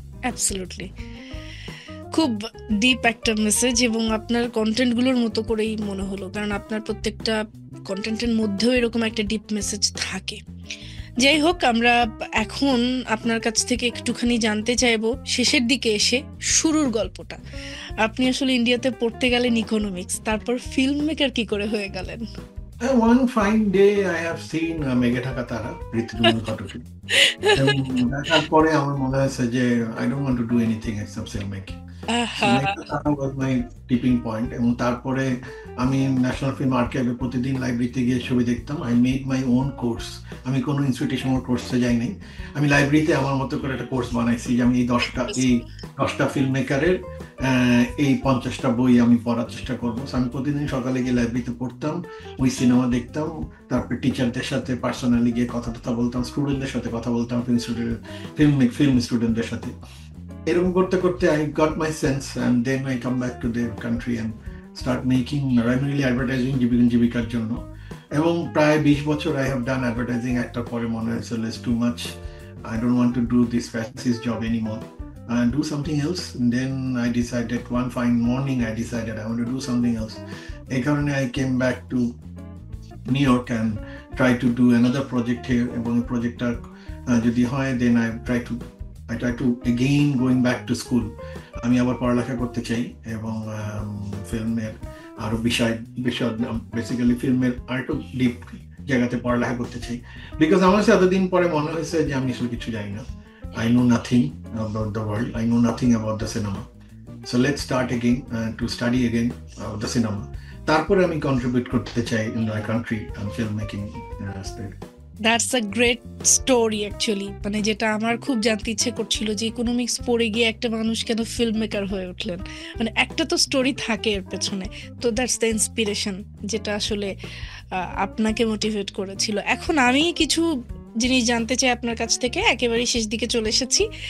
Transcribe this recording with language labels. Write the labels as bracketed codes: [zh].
[bn] Absolutely, খুব deep একটা message, এবং আপনার কন্টেন্টগুলোর মতো করেই মনে হলো, কারণ আপনার প্রত্যেকটা কন্টেন্টের মধ্যেও এরকম একটা ডিপ মেসেজ থাকে। যাই হোক, আমরা এখন আপনার কাছ থেকে একটুখানি জানতে চাইবো শেষের দিকে এসে শুরুর গল্পটা। আপনি আসলে ইন্ডিয়াতে পড়তে গেলেন ইকোনমিক্স, তারপর ফিল্ম মেকার কি করে হয়ে গেলেন? [en] One fine day I have seen Meghe Dhaka Tara, Rituparno ঘটকের, [bn] এবং তারপরে আমার মনে হয়েছে যে [en] I don't want to do anything except film making. আহা, was my tipping point. [bn] এবং তারপরে আমি ন্যাশনাল ফিল্ম আর্কাইভে প্রতিদিন লাইব্রেরিতে গিয়ে ছবি দেখতাম। [en] I made my own course. [bn] আমি কোনো ইনস্টিটিউশনাল কোর্সে যাই নাই, আমি লাইব্রেরিতে আমার মতো করে একটা কোর্স বানাইছি যে আমি এই 10টা ফিল্ম মেকারের এই 50টা বই আমি পড়ার চেষ্টা করবো। আমি প্রতিদিন সকালে গিয়ে লাইব্রেরিতে পড়তাম, ওই সিনেমা দেখতাম, তারপরে টিচারদের সাথে পার্সোনালি গিয়ে কথা বলতাম, স্টুডেন্টদের সাথে কথা বলতাম, ফিল্ম স্টুডেন্টদের সাথে। এরকম করতে করতে [en] I got my sense and then I come back to their country and start making primarily advertising [bn] জীবিকার জন্য। এবং প্রায় 20 বছর [en] I have done advertising। [bn] একটা পরে মনে হয়েছে [en] it's too much, I don't want to do this fascist job anymore and do something else. And then I decided one fine morning I want to do something else। [bn] এই কারণে [en] I came back to New York and try to do another project here। [bn] এবং এই প্রজেক্টটা যদি হয় [en] then I try to again going back to school। [bn] আমি আবার পড়ালেখা করতে চাই এবং ফিল্মের আরো বিষয় বেসিক্যালি ফিল্মের আরেকটু ডিপ জায়গাতে পড়ালেখা করতে চাই। বিকজ আমার কাছে এতদিন পরে মনে হয়েছে যে আমি আসলে কিছু জানি না। [en] I know nothing about the world, I know nothing about the cinema, so let's start again to study again the cinema। [bn] তারপরে আমি কন্ট্রিবিউট করতে চাই [en] in my country and film making aspect। That's a great story actually. [bn] মানে যেটা আমার খুব জানতে ইচ্ছে করছিল যে ইকোনমিক্স পড়ে গিয়ে একটা মানুষ কেন ফিল্ম মেকার হয়ে উঠলেন, মানে একটা তো স্টোরি থাকে এর পেছনে। তো [en] that's the inspiration [bn] যেটা আসলে আপনাকে মোটিভেট করেছিল। এখন আমি কিছু জিনিস জানতে চাই আপনার কাছ থেকে, একেবারে শেষ দিকে চলে এসেছি।